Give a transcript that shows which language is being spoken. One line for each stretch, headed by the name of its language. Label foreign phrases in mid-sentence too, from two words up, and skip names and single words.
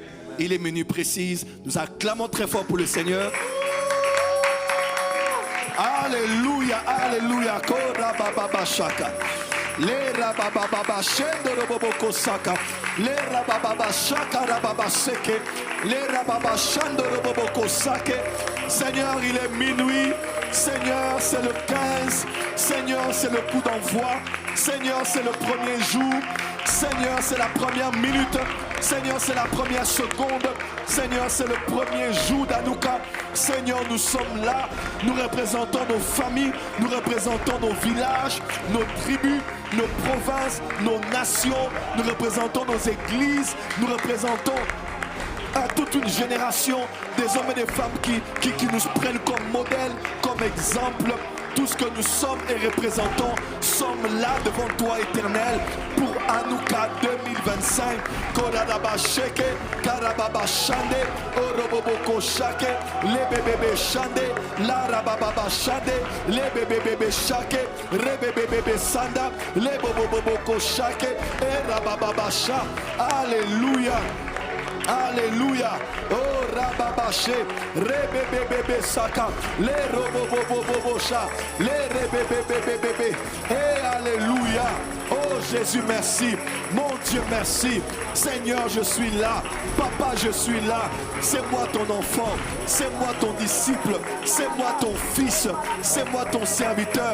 French: Il est minuit précise. Nous acclamons très fort pour le Seigneur. Alléluia, alléluia. Kora baba shaka. Le rababa shendo roboko saka. Le rababa shaka rababa seke. Le rababa shando roboko sake. Seigneur, il est minuit. Seigneur, c'est le 15. Seigneur, c'est le coup d'envoi. Seigneur, c'est le premier jour. Seigneur, c'est la première minute. Seigneur, c'est la première seconde. Seigneur, c'est le premier jour d'Hanouka. Seigneur, nous sommes là. Nous représentons nos familles. Nous représentons nos villages, nos tribus, nos provinces, nos nations. Nous représentons nos églises. Nous représentons toute une génération des hommes et des femmes qui nous prennent comme modèle, comme exemple. Tout ce que nous sommes et représentons sommes là devant toi, Éternel, pour Hanouka 2025. Koradaba sheke, karababa shande, oroboboko shake, les bébés shande, la rababa shande, les bébés shake, rebébébé sanda, les boboboko shake, et rababa sha. Alléluia. Alléluia. Oh rababaché, rebébébébé saka, les robobobobosha, les rebébébébébé. Et alléluia. Oh Jésus, merci. Mon Dieu, merci. Seigneur, je suis là. Papa, je suis là. C'est moi ton enfant. C'est moi ton disciple. C'est moi ton fils. C'est moi ton serviteur.